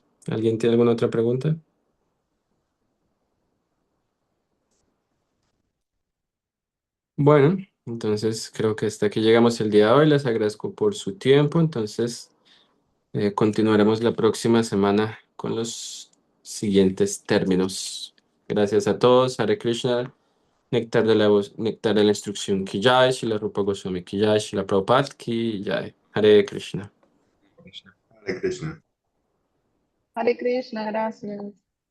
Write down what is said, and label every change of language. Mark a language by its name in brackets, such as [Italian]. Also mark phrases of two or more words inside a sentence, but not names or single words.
[Spanish] ¿Alguien tiene alguna otra pregunta? Bueno, entonces creo que hasta aquí llegamos el día de hoy. Les agradezco por su tiempo. Entonces, continuaremos la próxima semana con los siguientes términos. Gracias a todos. Hare Krishna. Néctar de la voz, néctar de la instrucción [Hindi] की जय, [Spanish] Shila Rupa Goswami [Hindi] की जय, [Spanish] Shila Prabhupada [Hindi] की जय. [Spanish] Hare Krishna. Hare Krishna. Hare Krishna, gracias.